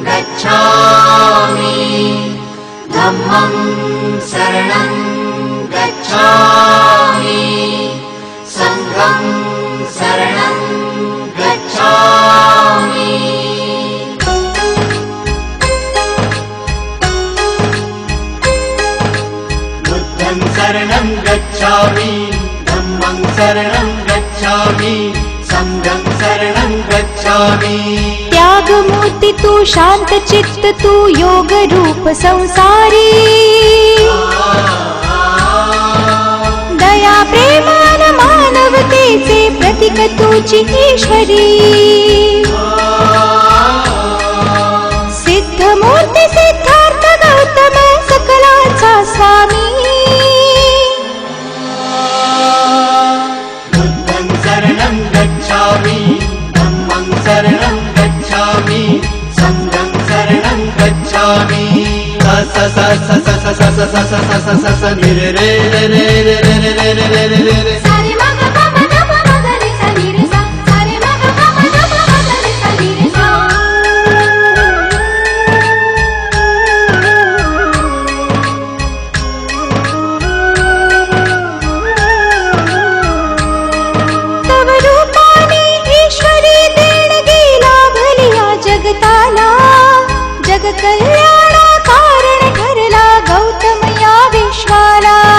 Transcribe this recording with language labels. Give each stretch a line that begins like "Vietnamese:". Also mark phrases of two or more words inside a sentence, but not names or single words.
Pali: गच्छामि धम्मं शरणं गच्छामि संघं शरणं गच्छामि बुद्धं शरणं गच्छामि धम्मं शरणं गच्छामि संघं शरणं गच्छामि।
Marathi: त्यागमूर्ति तू शांत चित्त तू योग रूप संसारी दया प्रेमान मानवतेचे प्रतीक तुझी ईश्वरी सिद्धमूर्ती सिद्धार्थ गौतम सकलाचा स्वामी
Pali: बुद्धं शरणं गच्छामि धम्मं शरणं गच्छामि संघं शरणं गच्छामि। स स स स स स स स स स स स नि रे रे रे रे रे रे रे रे रे रे रे रे सा रे मा ग प म ध प म ग रे सा नि रे सा सा रे मा ग प म ध प म ग रे सा नि रे सा।
Marathi: तव रूपाने ईश्वरी देणगी लाभलिया जगताला जग कल्याणा कारण ठरला गौतम या विश्वाला।